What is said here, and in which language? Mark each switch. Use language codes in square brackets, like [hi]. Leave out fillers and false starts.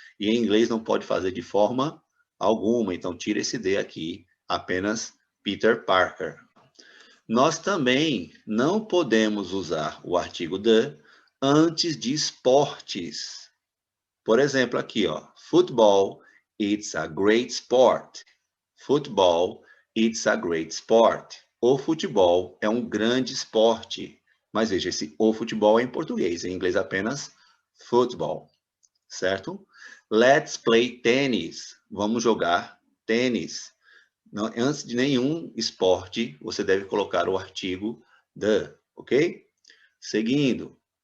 [pt] E em inglês não pode fazer de forma alguma. Então, tira esse D aqui, apenas Peter Parker. Nós também não podemos usar o artigo the antes de esportes. Por exemplo, aqui, ó, [en] football, it's a great sport. Football, it's a great sport. [pt] O futebol é um grande esporte. Mas veja, esse o futebol é em português, em inglês apenas football, certo? [en] Let's play tennis. [pt] Vamos jogar tênis. Não, antes de nenhum esporte, você deve colocar o artigo the, ok? Seguindo.